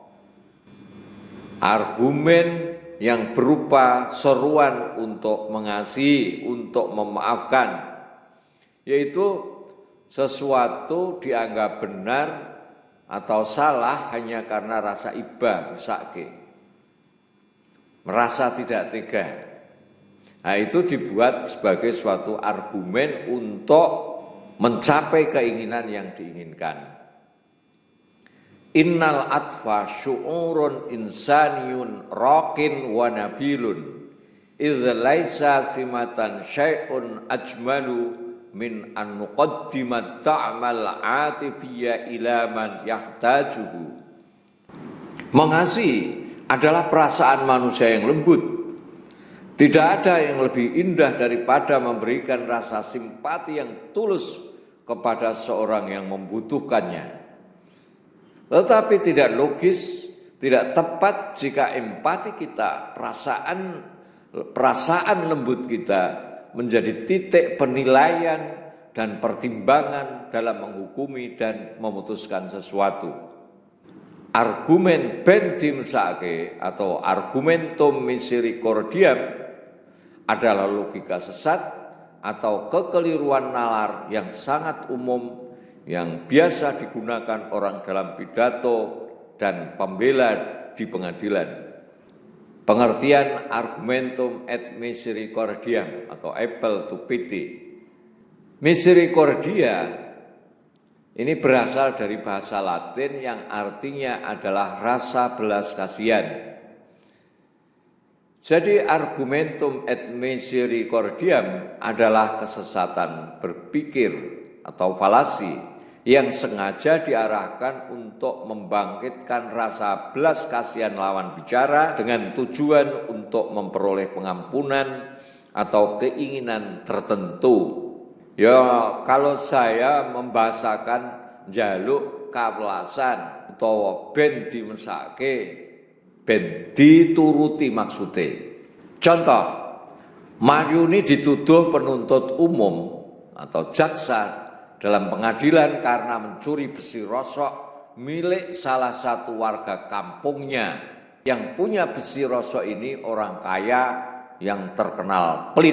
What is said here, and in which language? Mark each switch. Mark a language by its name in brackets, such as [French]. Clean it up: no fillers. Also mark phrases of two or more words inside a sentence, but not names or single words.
[Indonesian] Argumen yang berupa seruan untuk mengasihi, untuk memaafkan, yaitu sesuatu dianggap benar atau salah hanya karena rasa iba, mesake, merasa tidak tega. Nah, itu dibuat sebagai suatu argumen untuk mencapai keinginan yang diinginkan. [Arabic] إن العطف شعور إنساني راق ونبيل إذ ليس ثمة شيء أجمل من أن نقدم الدعم العاطفي إلى من يحتاجه. [Indonesian] Mengasihi adalah perasaan manusia yang lembut. Tidak ada yang lebih indah daripada memberikan rasa simpati yang tulus kepada seorang yang membutuhkannya. Tetapi tidak logis, tidak tepat jika empati kita, perasaan lembut kita menjadi titik penilaian dan pertimbangan dalam menghukumi dan memutuskan sesuatu. Argumen bendim sake atau [Latin] argumentum misericordiam [Indonesian] adalah logika sesat atau kekeliruan nalar yang sangat umum yang biasa digunakan orang dalam pidato dan pembela di pengadilan. Pengertian [Latin] argumentum et misericordiam [Indonesian] atau [English] apel to pity. [Indonesian] Misericordia ini berasal dari bahasa Latin yang artinya adalah rasa belas kasihan. Jadi [Latin] argumentum et misericordiam [Indonesian] adalah kesesatan berpikir atau falasi yang sengaja diarahkan untuk membangkitkan rasa belas kasihan lawan bicara dengan tujuan untuk memperoleh pengampunan atau keinginan tertentu. Ya, kalau saya membahasakan [Javanese] njaluk kawelasan utawa ben dimesake, ben dituruti maksude. [Indonesian] Contoh, Maryuni dituduh penuntut umum atau jaksa dalam pengadilan karena mencuri besi rosok milik salah satu warga kampungnya. Yang punya besi rosok ini orang kaya yang terkenal pelit.